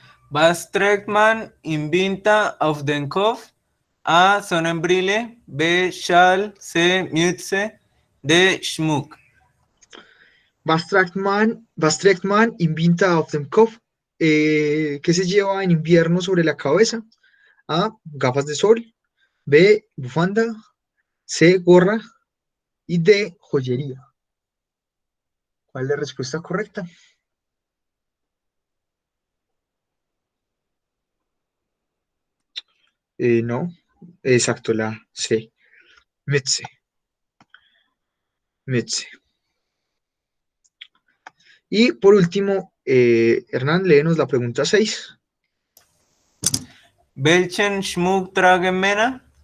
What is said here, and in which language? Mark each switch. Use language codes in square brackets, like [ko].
[de] Was trägt man im Winter auf den Kopf? A. Sonnenbrille. B. Schal. C. Mütze. D. Schmuck. Was trägt man im Winter auf dem Kopf? [es] ¿Qué se lleva en invierno sobre la cabeza? A, gafas de sol. B, bufanda. C, gorra. Y D, joyería. ¿Cuál es la respuesta correcta? No, exacto, la C. Mütze. Mütze. Y por último, Hernán, léenos la pregunta 6. [de] Welchen Schmuck tragen Männer?